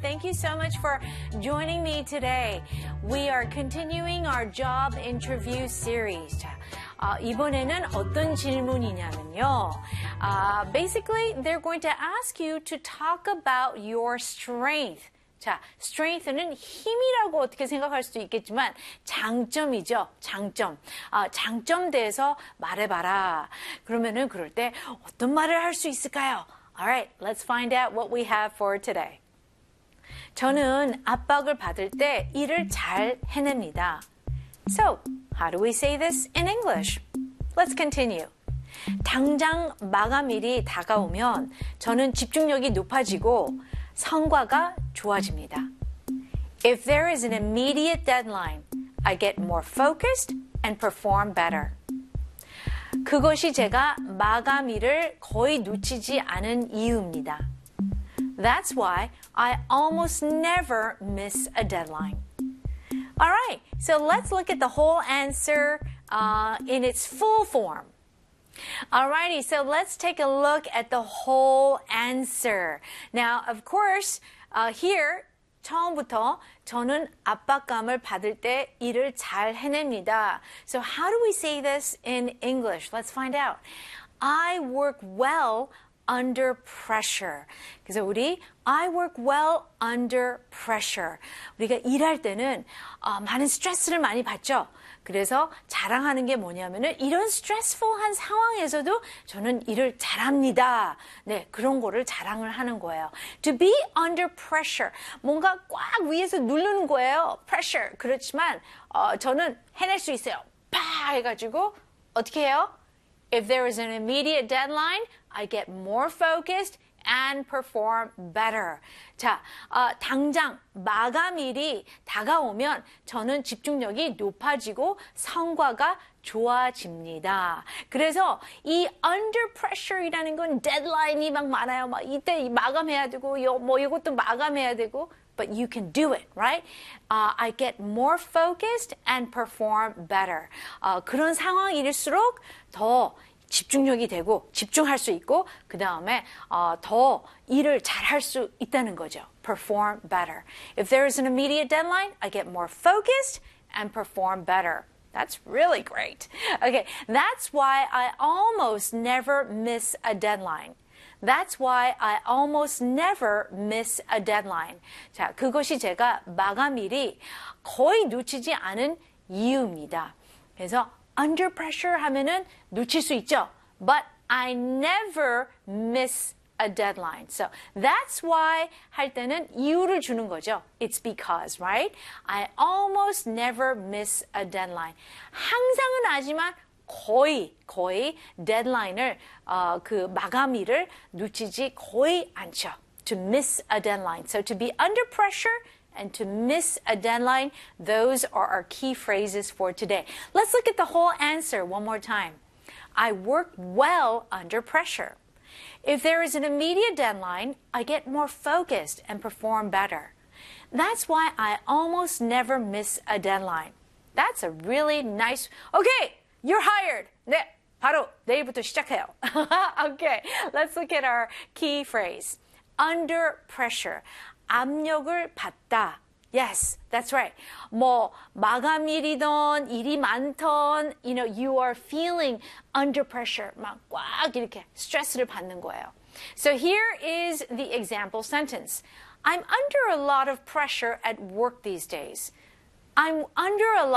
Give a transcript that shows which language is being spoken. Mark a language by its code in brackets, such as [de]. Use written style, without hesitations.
[en] Thank you so much for joining me today. We are continuing our job interview series. [ko] 자, 이번에는 어떤 질문이냐면요. [en] Basically, they're going to ask you to talk about your strength. [ko] 자, strength는 힘이라고 어떻게 생각할 수도 있겠지만 장점이죠. 장점. 장점 대해서 말해봐라. 그러면은 그럴 때 어떤 말을 할 수 있을까요? [en] Alright, let's find out what we have for today. [ko] 저는 압박을 받을 때 일을 잘 해냅니다. [en] So, how do we say this in English? Let's continue. [ko] 당장 마감일이 다가오면 저는 집중력이 높아지고 성과가 좋아집니다. [en] If there is an immediate deadline, I get more focused and perform better. [ko] 그것이 제가 마감일을 거의 놓치지 않은 이유입니다. [en] That's why I almost never miss a deadline. All right, so let's look at the whole answer in its full form. Alrighty, so let's take a look at the whole answer. Now, of course, here, [ko] 처음부터 저는 압박감을 받을 때 일을 잘 해냅니다. [en] So how do we say this in English? Let's find out. I work well under pressure. [ko] 그래서 우리 [en] I work well under pressure. [ko] 우리가 일할 때는 많은 스트레스를 많이 받죠. 그래서 자랑하는 게 뭐냐면은 이런 스트레스풀한 상황에서도 저는 일을 잘합니다. 네, 그런 거를 자랑을 하는 거예요. [en] To be under pressure. [ko] 뭔가 꽉 위에서 누르는 거예요. [en] Pressure. [ko] 그렇지만 저는 해낼 수 있어요. 팍 해가지고 어떻게 해요? [en] If there is an immediate deadline, I get more focused and perform better. [ko] 자, 당장 마감일이 다가오면 저는 집중력이 높아지고 성과가 좋아집니다. 그래서 이 under pressure이라는 건 deadline이 막 많아요. 막 이때 마감해야 되고 뭐 이것도 마감해야 되고 [en] but you can do it, right? I get more focused and perform better. [ko] 그런 상황일수록 더 집중력이 되고 집중할 수 있고 그 다음에 더 일을 잘할 수 있다는 거죠. [en] Perform better. If there is an immediate deadline, I get more focused and perform better. That's really great. Okay, that's why I almost never miss a deadline. That's why I almost never miss a deadline. [ko] 자, 그것이 제가 마감일이 거의 놓치지 않은 이유입니다. [en] 그래서 under pressure [ko] 하면은 놓칠 수 있죠. [en] But I never miss a deadline. So that's why [ko] 할 때는 이유를 주는 거죠. [en] It's because, right? I almost never miss a deadline. [ko] 항상은 아니지만 거의 deadline을 그 마감일을 놓치지 거의 않죠. [en] To miss a deadline. So to be under pressure and to miss a deadline, those are our key phrases for today. Let's look at the whole answer one more time. I work well under pressure. If there is an immediate deadline, I get more focused and perform better. That's why I almost never miss a deadline. That's a really nice... Okay, you're hired. [ko] 네, 바로 내일부터 시작해요. [en] Okay, let's look at our key phrase. Under pressure. [ko] 압력을 받다. [en] Yes, that's right. [ko] 뭐 마감일이든 일이 많던, [en] you know, you are feeling under pressure. [ko] 막 꽉 이렇게 스트레스를 받는 거예요. [en] So here is the example sentence. I'm under a lot of pressure at work these days. I'm under a lot